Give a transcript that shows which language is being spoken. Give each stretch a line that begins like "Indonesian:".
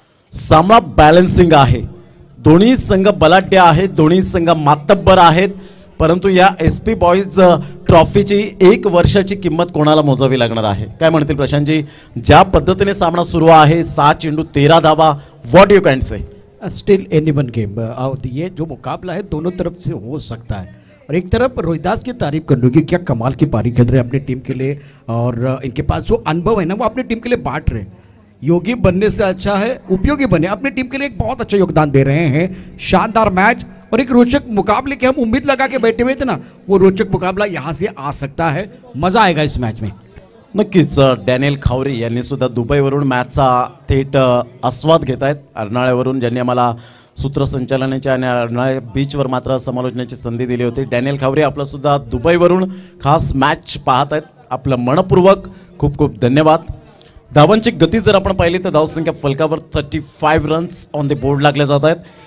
Marathi: सामना बॅलन्सिंग आहे. दोन्ही संघ बलाढ्य आहेत, दोन्ही संघ मातब्बर आहेत, परंतु या SP बॉईज ट्रॉफीची 1 वर्षाची किंमत कोणाला मोजावी लागणार आहे? काय म्हणतील प्रशांतजी? ज्या पद्धतीने सामना सुरू आहे, 6 चेंडू 13 धावा,
English: What you can say? Still any one game.
Hindi: ये जो मुकाबला है दोनों तरफ से हो सकता है. और एक तरफ रोहिदास की तारीफ कर लूँगी, क्या कमाल की पारी खेल रहे हैं अपनी टीम के लिए, और इनके पास जो अनुभव है ना वो अपनी टीम के लिए बांट रहे हैं. योगी बनने से अच्छा है उपयोगी बने, अपनी टीम के लिए एक बहुत अच्छा योगदान दे रहे हैं. शानदार मैच और एक रोचक मुकाबले की हम उम्मीद लगा के बैठे हुए थे ना, वो रोचक मुकाबला यहाँ से आ सकता है. मजा आएगा इस मैच में.
Marathi: नक्कीच. डॅनियल खावरे यांनी सुद्धा दुबईवरून मॅचचा थेट आस्वाद घेत आहेत. अर्नाळ्यावरून ज्यांनी आम्हाला सूत्रसंचालनाच्या आणि अर्नाळ्या बीचवर मात्र समालोचनाची संधी दिली होती. डॅनियल खावरे आपलं सुद्धा दुबईवरून खास मॅच पाहत आहेत. आपलं मनपूर्वक खूप खूप धन्यवाद. धावांची गती जर आपण पाहिली तर धावसंख्या फलकावर 35
English: runs on the board
Marathi: लागले जात आहेत.